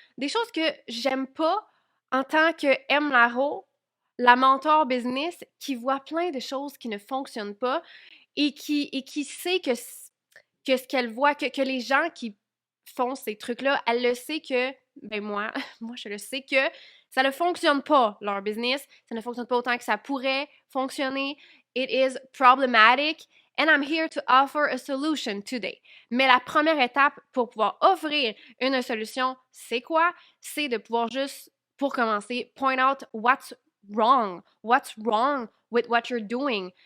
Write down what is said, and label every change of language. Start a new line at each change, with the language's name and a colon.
French: Des choses que j'aime pas en tant que M. Laro, la mentor business qui voit plein de choses qui ne fonctionnent pas et qui sait que ce qu'elle voit, que les gens qui font ces trucs-là, elle le sait que, ben moi, moi je le sais que ça ne fonctionne pas, leur business. Ça ne fonctionne pas autant que ça pourrait fonctionner.
English: It is problematic and I'm here to offer a solution today.
French: Mais la première étape pour pouvoir offrir une solution, c'est quoi? C'est de pouvoir juste, pour commencer,
English: point out what's wrong. What's wrong with what you're doing?